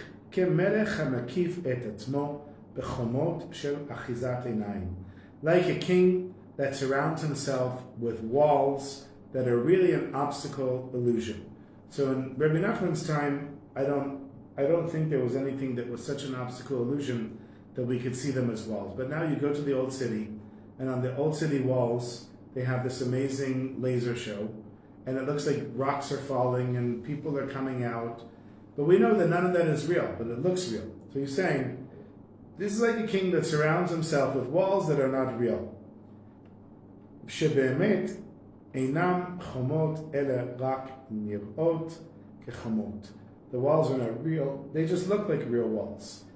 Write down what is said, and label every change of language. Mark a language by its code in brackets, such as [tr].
[he] כמלך המקיף את עצמו בחומות של אחיזת עיניים. [en] Like a king that surrounds himself with walls that are really an obstacle illusion. So in Rebbe Nachman's time, I don't think there was anything that was such an obstacle illusion that we could see them as walls. But now you go to the old city, and on the old city walls, they have this amazing laser show, and it looks like rocks are falling and people are coming out. But we know that none of that is real, but it looks real. So he's saying, this is like a king that surrounds himself with walls that are not real. [he] שבאמת אינם חומות אלא רק נראות כחומות. [en] The walls are not real, they just look like real walls.